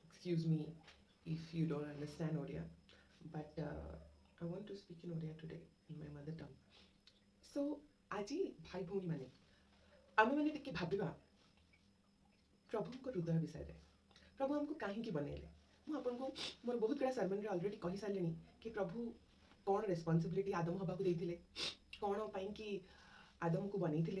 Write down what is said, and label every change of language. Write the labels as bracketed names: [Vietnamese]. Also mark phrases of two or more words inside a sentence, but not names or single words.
[English] excuse me if you don't understand Odia, but I want to speak in Odia today in my mother tongue. [Odia] So ଆଜି ଭାଇ ଭଉଣୀମାନେ ଆମେମାନେ ଟିକେ ଭାବିବା ପ୍ରଭୁଙ୍କ ହୃଦୟ ବିଷୟରେ। ପ୍ରଭୁ ଆମକୁ କାହିଁକି ବନେଇଲେ? ମୁଁ ଆପଣଙ୍କୁ ମୋର ବହୁତ ଗୁଡ଼ା ସର୍ମନରେ ଅଲରେଡ଼ି କହିସାରିଲିଣି କି ପ୍ରଭୁ କ'ଣ ରେସ୍ପନ୍ସିବିଲିଟି ଆଦମ ହେବାକୁ ଦେଇଥିଲେ, କ'ଣ ପାଇଁକି ଆଦମକୁ ବନେଇଥିଲେ।